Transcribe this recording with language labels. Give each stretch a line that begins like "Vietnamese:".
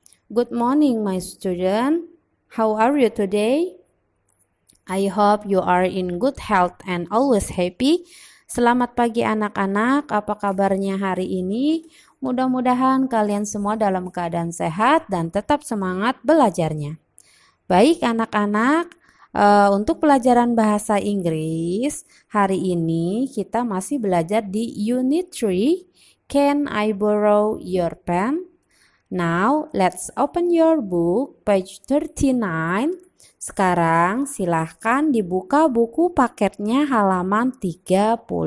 English: Good morning, my student. How are you today? I hope you are in good health and always happy.
Indonesian: Selamat pagi anak-anak, apa kabarnya hari ini? Mudah-mudahan kalian semua dalam keadaan sehat dan tetap semangat belajarnya. Baik anak-anak, untuk pelajaran bahasa Inggris, hari ini kita masih belajar di Unit 3, Can I Borrow Your Pen?
English: Now, let's open your book, page 39.
Indonesian: Sekarang silahkan dibuka buku paketnya halaman 39.